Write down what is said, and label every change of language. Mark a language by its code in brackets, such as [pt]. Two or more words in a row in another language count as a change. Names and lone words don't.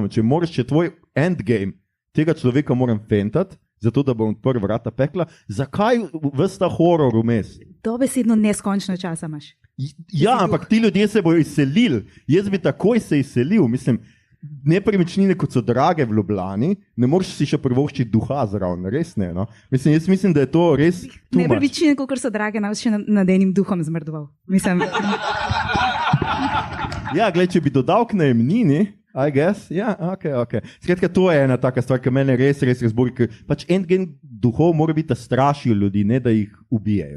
[sl] Če moraš, če tvoj endgame, tega človeka moram fentati, zato da bom odprl vrata pekla, zakaj ves ta horor vmes? Dobesedno neskončno časa imaš. Ja, ampak ti ljudje se bojo izselili. Jaz bi takoj se izselil, mislim, nepremičnine, kot so drage v Ljubljani, ne moreš si še privoščiti duha zraven, res ne. No? Jaz mislim, da je to res [en] too much. [sl] Nepremičnine, kot so drage, nas še nad enim duhom zmrdoval. Mislim... Ja, gled, če bi dodal k najemnini, [en] I guess, [sl] ja, ok. Skratka, to je ena taka stvar, ki mene res razburi, ker pač en gen duhov mora biti, da strašijo ljudi, ne da jih ubijajo.